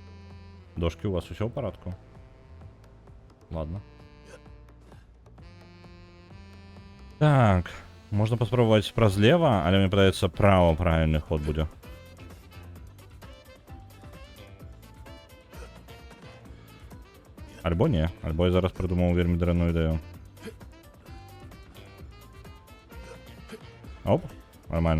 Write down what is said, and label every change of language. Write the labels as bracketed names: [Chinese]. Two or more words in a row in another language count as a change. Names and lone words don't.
[Russian] Дошки, у вас все в порядку? Ладно. [Belarusian] Так, можна паспрабаваць праз лева, але мне падаецца права правільны ход будзе. Альбо не, альбо я зараз придумаў вельмі дрэнную ідэю. [Russian] Оп, нормально.